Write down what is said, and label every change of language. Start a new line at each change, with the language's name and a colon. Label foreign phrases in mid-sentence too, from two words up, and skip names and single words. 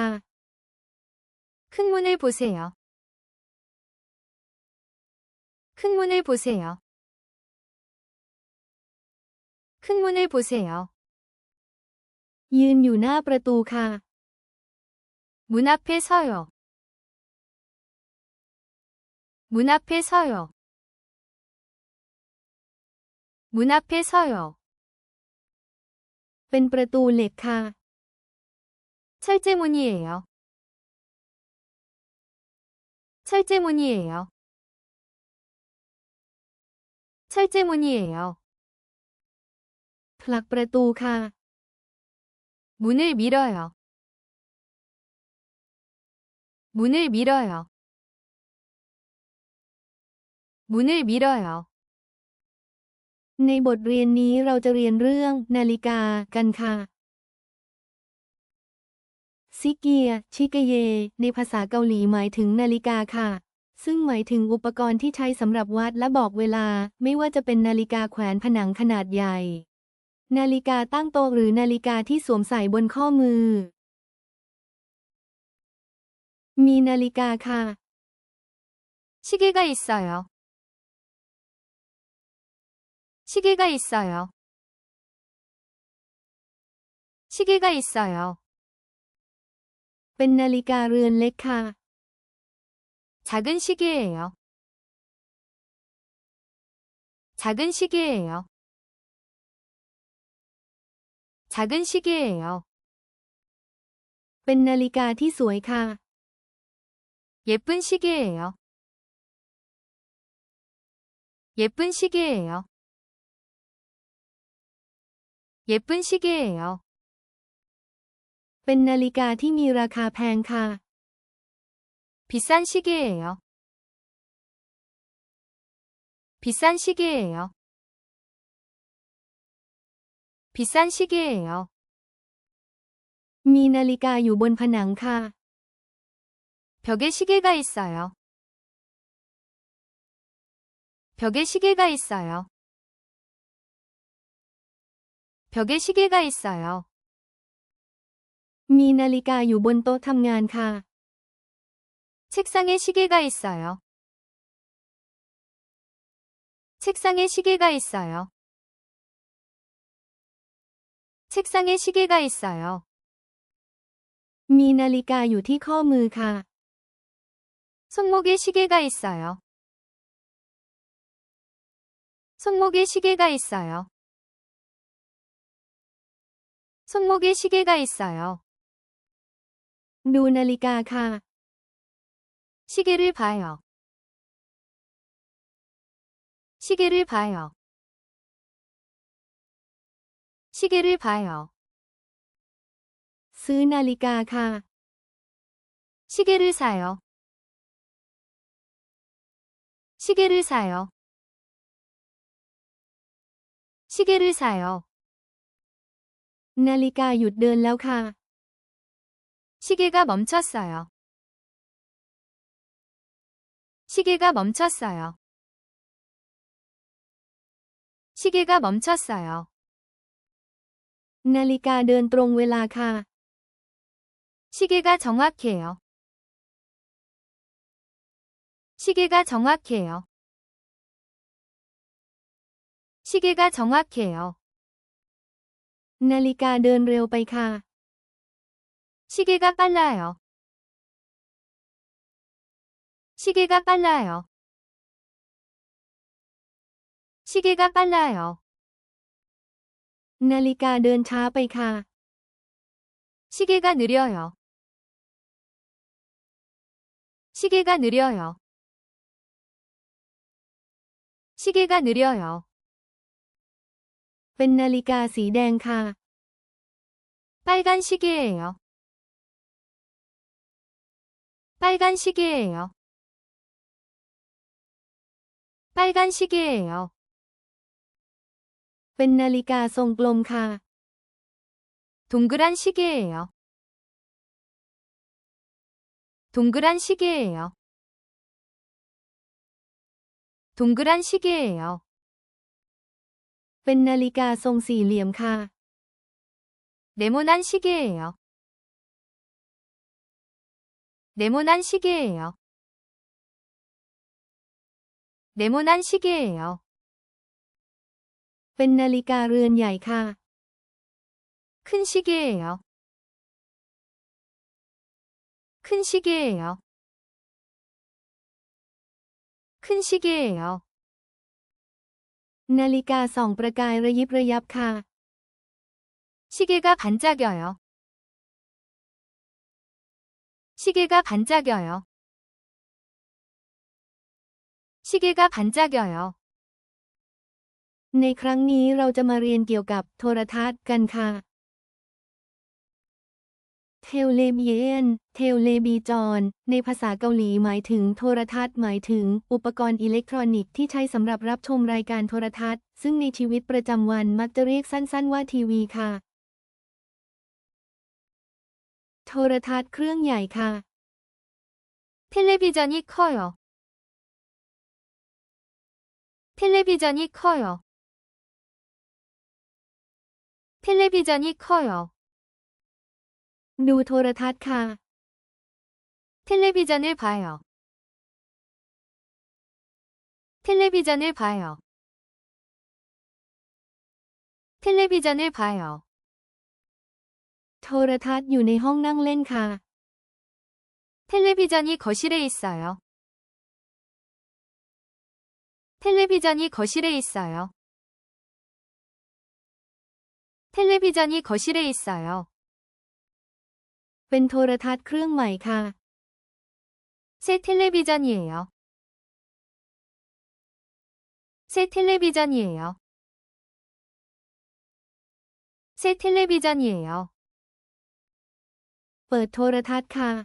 Korean: 큰 문을 보세요. 큰 문을 보세요. 큰 문을 보세요.
Thai: ยืนอยู่หน้าประตูค่ะ
Korean: 문 앞에 서요. 문 앞에 서요. 문 앞에 서요.
Thai: เป็นประตูเหล็กค่ะ
Korean: 철제문이에요. 철제문이에요. 철제문이에요.
Thai: เพผลักประตูค่ะ
Korean: 문을 밀어요. 문을 밀어요. 문을 밀어요.
Thai: ในบทเรียนนี้เราจะเรียนเรื่องนาฬิกากันค่ะซิเกียชิกเยในภาษาเกาหลีหมายถึงนาฬิกาค่ะซึ่งหมายถึงอุปกรณ์ที่ใช้สำหรับวัดและบอกเวลาไม่ว่าจะเป็นนาฬิกาแขวนผนังขนาดใหญ่นาฬิกาตั้งโต๊ะหรือนาฬิกาที่สวมใส่บนข้อมือมีนาฬิกาค่ะ
Korean: 시계가 있어요. 시계가 있어요. 시계가 있어요.
Thai: เป็นนาฬิกาเรือนเล็กค่ะ
Korean: 작은 시계예요. 작은 시계예요. 작은 시계예요.
Thai: เป็นนาฬิกาที่สวยค่ะ
Korean: 예쁜 시계예요. 예쁜 시계예요. 예쁜 시계예요.
Thai: เป็นนาฬิกาที่มีราคาแพงค่ะ
Korean: 비싼 시계예요. 비싼 시계예요. 비싼 시계예요.
Thai: มีนาฬิกาอยู่บนผนังค่ะ
Korean: 벽에 시계가 있어요. 벽에 시계가 있어요. 벽에 시계가 있어요.
Thai: มีนาฬิกาอยู่บนโต๊ะทำงานค่ะ
Korean: 책상에 시계가 있어요. 책상에 시계가 있어요. 책상에 시계가 있어요.
Thai: มีนาฬิกาอยู่ที่ข้อมือค่ะ
Korean: 손목에 시계가 있어요. 손목에 시계가 있어요. 손목에 시계가 있어요.
Thai: ดูนาฬิกาค่ะ
Korean: 시계를 봐요. 시계를 봐요. 시계를 봐요.
Thai: ซื้อนาฬิกาค่ะ
Korean: 시계를 사요. 시계를 사요. 시계를 사요.
Thai: นาฬิกาหยุดเดินแล้วค่ะ
Korean: 시계가 멈췄어요. 시계가 멈췄어요. 시계가 멈췄어요.
Thai: นาฬิกาเดินตรงเวลาค่ะ
Korean: 시계가 정확해요. 시계가 정확해요. 시계가 정확해요.
Thai: นาฬิกาเดินเร็วไปค่ะ
Korean: 시계가 빨라요. 시계가 빨라요. 시계가 빨라요.
Thai: นาฬิกาเดินช้าไปค่ะ
Korean: 시계가 느려요. 시계가 느려요. 시계가 느려요.
Thai: เป็นนาฬิกาสีแดงค่ะ
Korean: 빨간 시계예요. 빨간 시계예요. 빨간 시계예요.
Thai: เป็นนาฬิกาทรงกลมค่ะ
Korean: 동그란 시계예요. 동그란 시계예요. 동그란 시계예요.
Thai: เป็นนาฬิกาทรงสี่เหลี่ยมค่ะ
Korean: 네모난 시계예요. 네모난 시계예요. 네모난 시계예요.
Thai: เป็นนาฬิกาเรือนใหญ่ค่ะ
Korean: 큰 시계예요. 큰 시계예요. 큰 시계예요.
Thai: นาฬิกาส่องประกายระยิบระยับค่ะ
Korean: 시계가 반짝여요. 시계가 반짝여요. 시계가 반짝여요.
Thai: ในครั้งนี้เราจะมาเรียนเกี่ยวกับโทรทัศน์กันค่ะเทเลเบียนเทเลบีจอนในภาษาเกาหลีหมายถึงโทรทัศน์หมายถึงอุปกรณ์อิเล็กทรอนิกส์ที่ใช้สำหรับรับชมรายการโทรทัศน์ซึ่งในชีวิตประจำวันมักจะเรียกสั้นๆว่าทีวีค่ะโทรทัศน์เครื่องใหญ่ค่ะ
Korean: 텔레비전이 커요. 텔레비전이 커요. 텔레비전이 커요.
Thai: ดูโทรทัศน์ค่ะ
Korean: 텔레비전을 봐요. 텔레비전을 봐요. 텔레비전을 봐요.
Thai: โทรทัศน์อยู่ในห้องนั่งเล่นค่ะ
Korean: 텔레비전이 거실에 있어요. 텔레비전이 거실에 있어요. 텔레비전이 거실에 있어요.
Thai: เป็นโทรทัศน์เครื่องใหม่ค่ะ
Korean: 새 텔레비전이에요. 새 텔레비전이에요. 새 텔레비전이에요.
Thai: เปิดโทรทัศน์ค่ะ